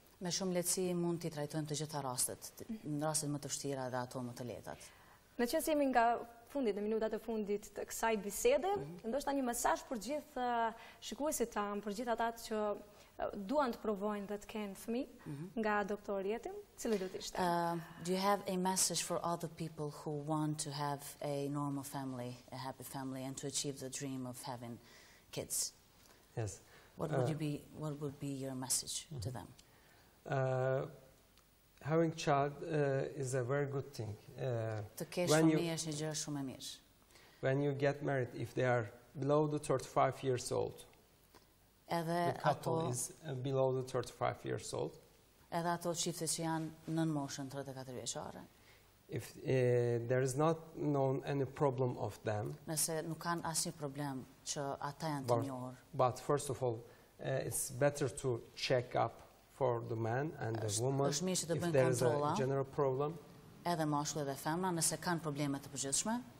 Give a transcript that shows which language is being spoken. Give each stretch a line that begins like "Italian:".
Albanian: Me shumë lehtësi mund t'i trajtojmë të gjitha rastet, në rastet më të vështira dhe ato më të lehtat. Në qëse jemi nga fundit, në minutat e fundit të kësaj bisede, ndoshta një mesazh për gjithë shikuesit tanë, për gjithë ata që duan të provojnë dhe të kenë fëmijë nga doktor Yetim, cili do të ishte?
English: Do you have a message for other people who want to have a normal family, a happy family, and to achieve the dream of having kids? Yes. What would be your message to them? Having child is a very good thing.
Albanian: Të kesh fëmijë është një gjë shumë e mirë.
English: When you get married, if they are below the 35 years old, the couple is below the 35 years old.
Albanian: Edhe ato çifte që janë nën moshën 34 vjeçare.
English: If there is not known any problem of them.
Albanian: Nëse nuk kanë asnjë problem që ata janë të njohur.
English: But first of all, it's better to check up for the man and the woman if there is a general problem.
Albanian: Edhe mashkulli dhe femra nëse kanë probleme të përgjithshme.